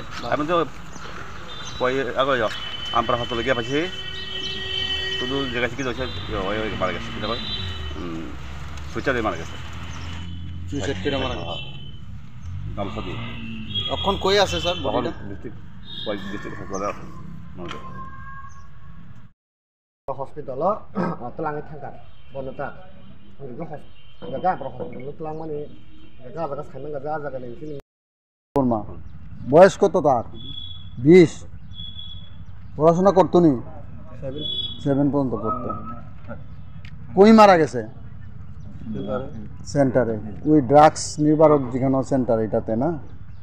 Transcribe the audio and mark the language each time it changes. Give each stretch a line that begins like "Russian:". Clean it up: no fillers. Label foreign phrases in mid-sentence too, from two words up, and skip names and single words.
Bangla: আমি তো আগে আমরা হাসপাতালে গিয়ে পাইছি শুধু জায়গা থেকে মারা গেছে কিনা সুইসাইডে মারা গেছে। সুইসাইড করে মারা গেছে গামছা দিয়ে। এখন কই আছে স্যার? তখন ডিস্ট্রিক্ট হাসপাতালে
Kok Borok: हॉस्पिटल तलांग थांगा बनता गजा हॉस्पिटल तलांग माने गजा जागा साइमन गजा जागा नै सिनि
Bangla: বর্মা। বয়স কত তার? 20। পড়াশোনা করতো নি? 7 পর্যন্ত পড়তো। কই মারা গেছে? সেন্টারে। ওই ড্রাগস নির্বারক যেখানে সেন্টার এটাতে না?